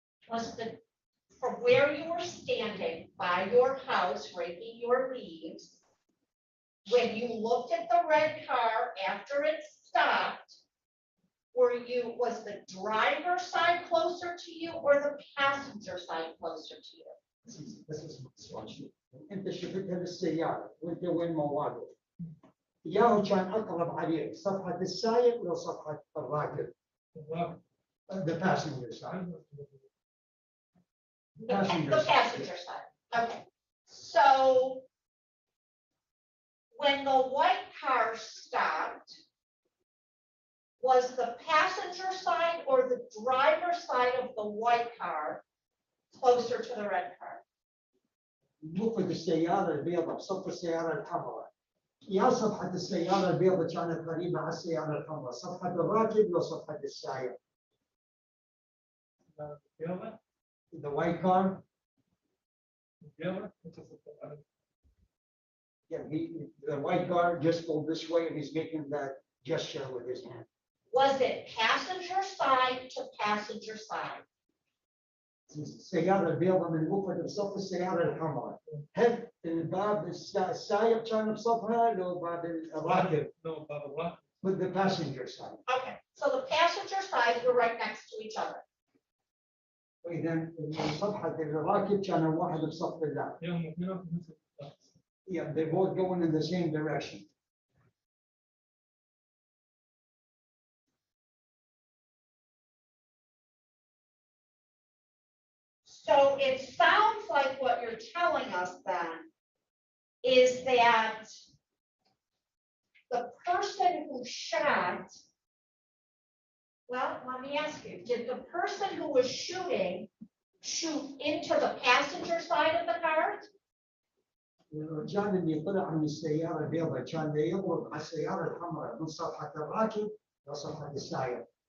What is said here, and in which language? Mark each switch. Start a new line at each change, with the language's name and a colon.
English: Was the, from where you were standing by your house raking your leaves, when you looked at the red car after it stopped, was the driver's side closer to you or the passenger side closer to you? this is my question.
Arabic: انت شفتها بالسيارة وانت وين ما واقف. ياهو كان اقرب عليك صفحة السائق ولا صفحة الراكب؟
English: The passenger side. The Passenger side. passenger side, okay. So when the white car stopped, was the passenger side or the driver's side of the white car closer to the red car?
Arabic: مفرد السيارة البيضاء بصف السيارة الحمراء. يا صفحة السيارة البيضاء كانت قريبة على السيارة الحمراء، صفحة الراكب ولا صفحة السائق؟
English: The white car. Yeah, the white car just go this way and he's making that gesture with his hand. Was it passenger side to passenger side?
Arabic: السيارة البيضاء من مفرد بصف السيارة الحمراء. هل الباب السائق كان بصفها لو باب الراكب؟
English: No, Baba, what? With the passenger side. Okay, so the passenger sides were right next to each other.
Arabic: وإذا صفحة الراكب كان واحد بصف الله. يوم اثنين في نفس الوقت.
English: Yeah, they both going in the same direction. So it sounds like what you're telling us then is that the person who shot, well, let me ask you, did the person who was shooting shoot into the passenger side of the car?
Arabic: الرجال اللي طلع من السيارة البيضاء كان يضرب على السيارة الحمراء من صفحة الراكب لصفحة السائق.